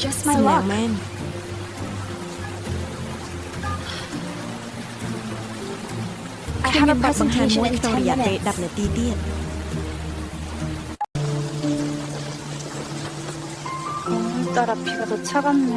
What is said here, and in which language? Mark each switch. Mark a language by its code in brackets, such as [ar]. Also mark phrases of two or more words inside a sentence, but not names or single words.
[en] my luck [km] មែនខ្ញុំមានបទបង្ហាញមួយក្នុងរយៈពេល10នាទីទៀត [ko] 오늘따라 비가 더 차갑네.